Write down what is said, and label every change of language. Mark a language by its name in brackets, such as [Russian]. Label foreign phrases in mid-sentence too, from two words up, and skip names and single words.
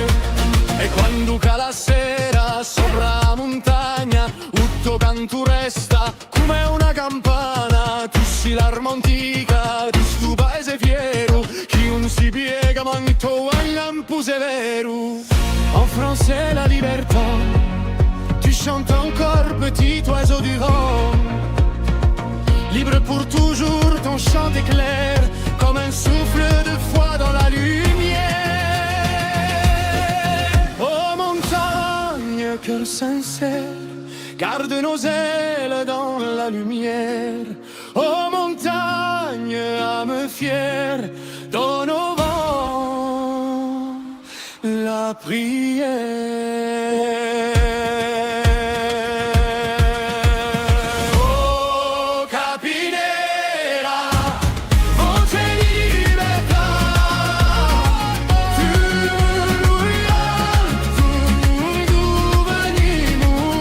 [Italian] E quando cala la sera sopra la montagna, tutto canto resta come una campana. Tu sei l'arma antica di sto paese fiero, chi non si piega manto a lampo severo. [French] En français la libertà, tu chantes encore petit oiseau du vent. Libre pour toujours, ton chant est clair, comme un souffle de foi dans la lumière. Oh montagne, cœur sincère, garde nos ailes dans la lumière. Oh montagne, âme fière, donne au vent la prière. [Italian] Oh capinera, voce di libertà, tu venimo.